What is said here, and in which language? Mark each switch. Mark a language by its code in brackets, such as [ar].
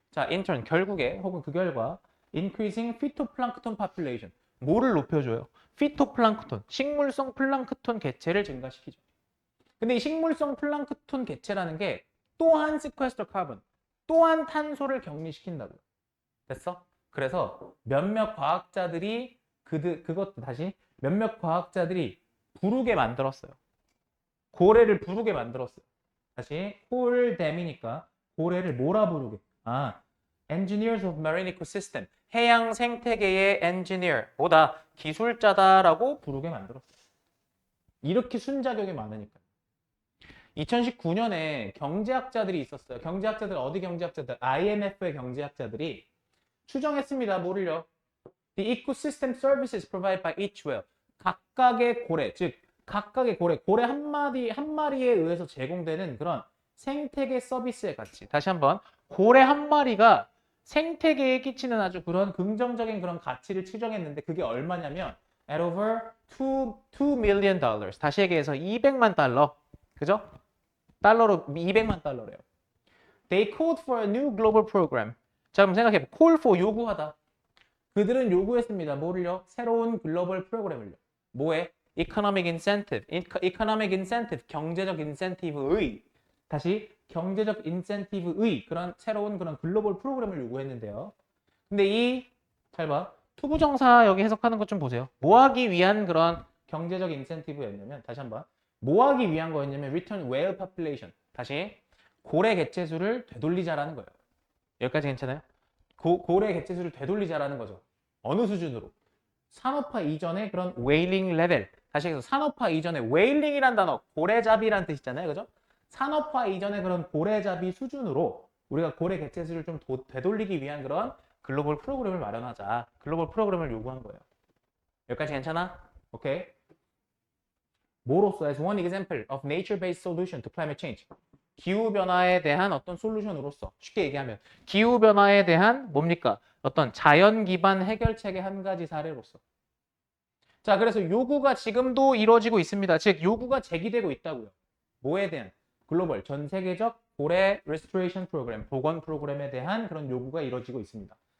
[en] in turn [ko] 결국에 혹은 그 결과 [en] increasing phytoplankton population. [ko] 뭐를 높여줘요? 피토플랑크톤, 식물성 플랑크톤 개체를 증가시키죠. 근데 이 식물성 플랑크톤 개체라는 게 또한 [en] sequester carbon, [ko] 또한 탄소를 격리시킨다고요. 됐어? 그래서 몇몇 과학자들이 그것도 다시 몇몇 과학자들이 부르게 만들었어요. 고래를 부르게 만들었어요. 다시 콜댐이니까 고래를 뭐라 부르게? [en] Engineers of Marine Ecosystem. [ko] 해양 생태계의 engineer, 보다 기술자다라고 부르게 만들었어요. 이렇게 순자격이 많으니까. 2019년에 경제학자들이 있었어요. 경제학자들, 어디 경제학자들? IMF의 경제학자들이 추정했습니다. 뭐를요? [en] The ecosystem services provided by each whale. [ko] 각각의 고래, 즉 각각의 고래 한 마리에 의해서 제공되는 그런 생태계 서비스의 가치. 다시 한번 고래 한 마리가 생태계에 끼치는 아주 그런 긍정적인 그런 가치를 추정했는데 그게 얼마냐면 [en] at over 2 million dollars. [ko] 다시 얘기해서 200만 달러. 그죠? 달러로 200만 달러래요. [en] They called for a new global program. [ko] 자, 그럼 생각해. call for 요구하다. 그들은 요구했습니다. 뭐를요? 새로운 글로벌 프로그램을요. 뭐에? [en] Economic incentive. Economic incentive. [ko] 경제적 인센티브의. 다시 경제적 인센티브의 그런 새로운 그런 글로벌 프로그램을 요구했는데요. 근데 잘 봐. 투부정사 여기 해석하는 것 좀 보세요. 뭐 하기 위한 그런 경제적 인센티브였냐면 다시 한번 뭐 하기 위한 거였냐면 [en] return whale population. [ko] 다시 고래 개체수를 되돌리자라는 거예요. 여기까지 괜찮아요? 고래 개체수를 되돌리자라는 거죠. 어느 수준으로? 산업화 이전의 그런 웨일링 레벨. 다시 해서 산업화 이전의 웨일링이란 단어, 고래잡이란 뜻이잖아요. 그죠? 산업화 이전의 그런 고래잡이 수준으로 우리가 고래 개체수를 좀 되돌리기 위한 그런 글로벌 프로그램을 마련하자. 글로벌 프로그램을 요구한 거예요. 여기까지 괜찮아? 오케이. 뭐로써 [en] as one example of nature-based solution to climate change. [ko] 기후변화에 대한 어떤 솔루션으로서 쉽게 얘기하면 기후변화에 대한 뭡니까? 어떤 자연 기반 해결책의 한 가지 사례로서. 자, 그래서 요구가 지금도 이루어지고 있습니다. 즉 요구가 제기되고 있다고요. 뭐에 대한? 글로벌 전 세계적 고래 restoration 프로그램, 복원 프로그램에 대한 그런 요구가 이루어지고 있습니다.